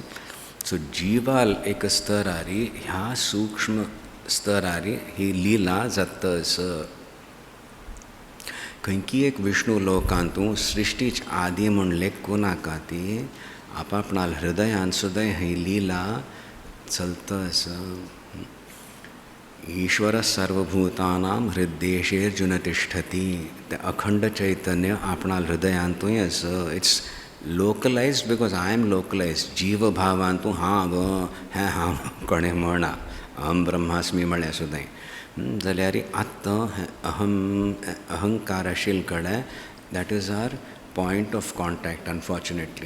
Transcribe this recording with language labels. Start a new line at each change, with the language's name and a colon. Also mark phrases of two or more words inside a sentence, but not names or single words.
Konkani: सो जिवाल एक स्तरारी ह्या सूक्ष्म स्तरारी ही लीला जातस. खंयकी एक विष्णू लोकांतू सृश्टीच आदी म्हूण लेखू नाका ती आपणाल हृदयान सुद्दां ही लीला चलतस.
Sanskrit: ईश्वर सर्वभूतानां हृदयेशेर्जुन तिष्ठती.
Konkani: ते अखंड चैतन्य आपणाल हृदयांतूय आस.
English: it's localized because I am localized.
Konkani: जीव भावान तूं हांव हें हांव कोणें म्हणा.
Sanskrit: अहम ब्रह्मास्मी
Konkani: म्हळ्यार सुद्दां जाल्यार आत्तां अहंकार आशिल्ले कडेन
English: that is our point of contact unfortunately.